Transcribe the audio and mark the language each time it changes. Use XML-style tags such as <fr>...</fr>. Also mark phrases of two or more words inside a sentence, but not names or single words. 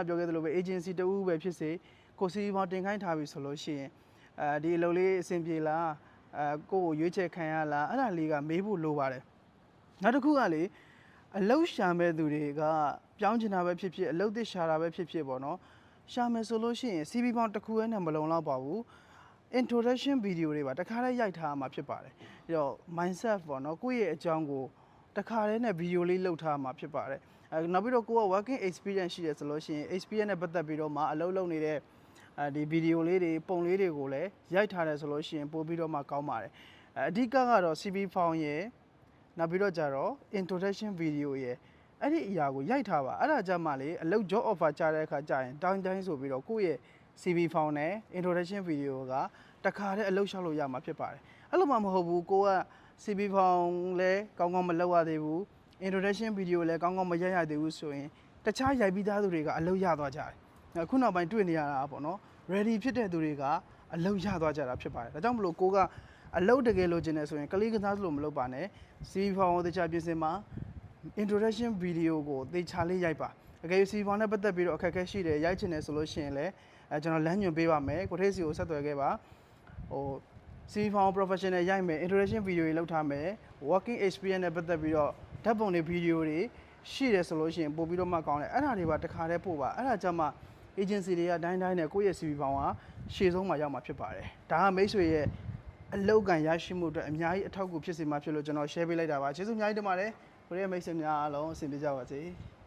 <my>ပြောခဲ့သလိုပဲ agency တဦးပဲဖြစ်စေကို CV ပေါ်တင်ခိုင်းထားပြီဆိုလို့ရှိရင်ဒီအလုပ်လေးအဆင်ပြေလားကိုရွေးချယ်ခံရလားအဲ့ဒါလေးကမေးဖို့လိုပါတယ်နောက်တစ်ခုကလေအလုပ်ရှာမဲ့သူတွေကပြောင်းချင်တာပဲဖြစ်ဖြစ်အလုပ်သစ်ရှာတာပဲဖြစ်ဖြစ်ပေါ့နော်ရှာမယ်ဆိုလို့ရှိရင် CV ပေါင်းတစ်ခုနဲ့မလုံလောက်ပါဘူး</my> <en>introduction video</en> <my>တွေပါတခါတည်းရိုက်ထားမှာဖြစ်ပါတယ်ပြီးတော့ mindset ပေါ့နော်ကိုယ့်ရဲ့အ ကြောင်းကိုတခါတည်းနဲ့ video လေးလုပ်ထားမှာဖြစ်ပါတယ်နောက်ပြီးတော့ကိုက</my> <en>working experience</en> <my>ရှိတယ်ဆိုလို့ရှိရင် experience နဲ့ပတ်သက်ပြီးတော့မှအလုပ်လုပ်နေတဲ့ဒီ video လေးတွေပုံလေးတွေကိုလည်းရိုက်ထားတယ်ဆိုလို့ရှိရင်ပို့ပြီးတော့မှကောင်းပါတယ်အဓိကကတော့</my> <en>CV form</en> <my>ရဲ့နောက်ပြီးတော့ကြတော့</my> <en>introduction video</en> <my>ရဲ့အဲ့ဒီအရာကိုရိုက်ထားပါ အဲ့ဒါကြမှာလေအလုပ်</my> <en>job offer</en> <my>ကြားတဲ့အခါကြာရင်တိုင်းဆိုပြီးတော့ကိုယ့်ရဲ့</my> <en>CV form</en> <my>နဲ့</my> <en>introduction video</en> <my>ကတခါတည်းအလုပ်ရှောက်လို့ရမှာဖြစ်ပါတယ်အဲ့လိုမှမဟုတ်ဘူး ကိုက</my> <en>CV form</en> <my>လည်းကောင်းကောင်းမလုပ်ရသေးဘူး</my> <en>introduction video</en> <my>လည်းကောင်းကောင်းမရိုက်ရသေးဘူးဆိုရင်တခြားရိုက်ပြီးသားသူတွေကအလုပ်ရသွားကြတယ်ခုနောက်ပိုင်းတွေ့နေရတာပေါ့နော် ready ဖြစ်တဲ့သူတွေကအလုပ်ရသွားကြတာဖြစ်ပါတယ်ဒါကြောင့်မလို့ကိုကအလုပ်တကယ်လိုချင်တယ်ဆိုရင်ကလေးကစားလို့မလုပ်ပါနဲ့</my> <en>CV form</en> <my>ကိုတခြားပြင်ဆင်မှာ</my> <en>introduction video</en> <my>ကိုသေချာလေးရိုက်ပါအကယ်၍</my> <en>CV form</en> <my>နဲ့ပတ်သက်ပြီးတော့အခက်အခဲရှိတယ်ရိုက်ချင်တယ်ဆိုလို့ရှိရင်လည်းကျွန်တော်လမ်းညွှန်ပေးပါမယ်ကိုထိတ်စီကိုဆက်သွယ်ခဲ့ပါ</my> <en>CV form professional</en> <my>ရိုက်မယ်</my> <en>introduction video</en> <my>တွေလုပ်ထားမယ်</my> <en>working experience</en> <my>နဲ့ပတ်သက်ပြီးတော့ဓာတ်ပုံတွေ video တွေရှိတယ်ဆိုလို့ရှိရင်ပို့ပြီးတော့မှကောင်းတယ်အဲ့ဒါတွေပါတခါတည်းပို့ပါအဲ့ဒါကြမှာ agency တွေကတိုင်းနဲ့ကိုယ့်ရဲ့</my> <en>CV form</en> <my>ကရှေ့ဆုံးမှာရောက်မှာဖြစ်ပါတယ်ဒါကမိတ်ဆွေရဲ့အလောက်ကန်ရရှိမှုအတွက်အများကြီးအထောက်အကူဖြစ်စေမှာဖြစ်လို့ကျွန်တော် share ပေးလိုက်တာပါကျေးဇူးအများကြီးတင်ပါတယ်ကိုယ့်ရဲ့မိတ်ဆွေများအားလုံးအဆင်ပြေကြပါစေ</my>